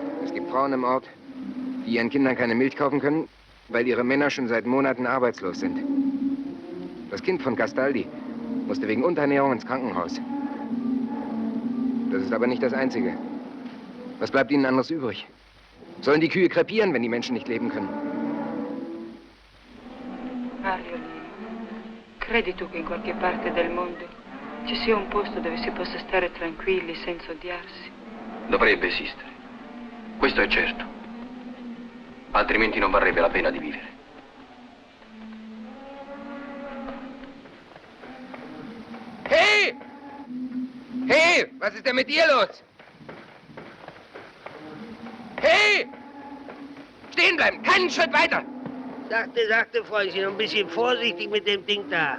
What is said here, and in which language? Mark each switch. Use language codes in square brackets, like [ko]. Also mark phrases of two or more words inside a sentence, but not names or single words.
[de] Es gibt Frauen im Ort, die ihren Kindern keine Milch kaufen können, weil ihre Männer schon seit Monaten arbeitslos sind. Das Kind von Castaldi musste wegen Unterernährung ins Krankenhaus. Das ist aber nicht das Einzige. Was bleibt ihnen anderes übrig? Sollen die Kühe krepieren, wenn die Menschen nicht leben können? [it] Mariolino, credi tu che in qualche parte del mondo ci sia un posto dove si possa stare tranquilli senza odiarsi? Dovrebbe esistere. Questo è certo. Altrimenti non varrebbe la pena di vivere. Hey! [de] Hey! Was ist denn mit dir los? Hey! Stehen bleiben! Keinen Schritt weiter! Sachte, Freundchen, ein bisschen vorsichtig mit dem Ding da.